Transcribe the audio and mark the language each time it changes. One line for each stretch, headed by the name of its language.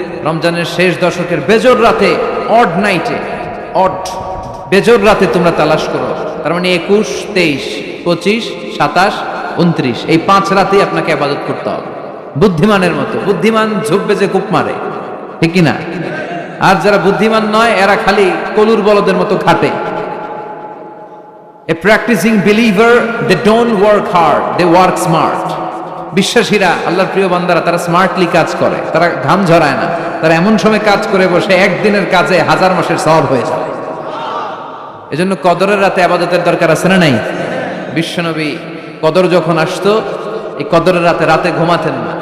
Bangla: রমজানের শেষ দশকের বেজোর রাতে, অড নাইটে, অড বেজোর রাতে তোমরা তালাশ করো। তার মানে 21, 23, 25, 27, 29 এই 5 রাতেই আপনাকে ইবাদত করতে হবে বুদ্ধিমানের মতো। বুদ্ধিমান ঝোপ বেজে কূপ মারে, ঠিক কিনা? আর যারা বুদ্ধিমান নয় এরা খালি কলুর বলদের মতো খাটে।
English: A practicing believer, they don't work hard, they work smart.
Bangla: বিশ্বাসীরা, আল্লাহর প্রিয় বান্দারা, তারা স্মার্টলি কাজ করে, তারা ঘাম ঝরায় না। তারা এমন সময় কাজ করে বসে একদিনের কাজে 1000 মাসের সওয়াব হয়ে যায়। এজন্য কদরের রাতে ইবাদতের দরকার আছে না নাই? বিশ্বনবী কদর যখন আসতো, এই কদরের রাতে ঘুমাতেন না।